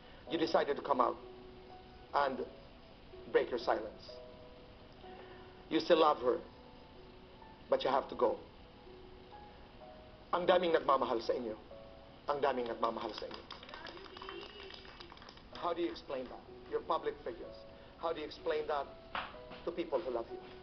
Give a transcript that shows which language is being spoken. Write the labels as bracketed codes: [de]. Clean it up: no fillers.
[en] You decided to come out and break your silence. You still love her, but you have to go. [tl] Ang daming nagmamahal sa inyo. Ang daming nagmamahal sa inyo. [en] How do you explain that? You're public figures. How do you explain that to people who love you?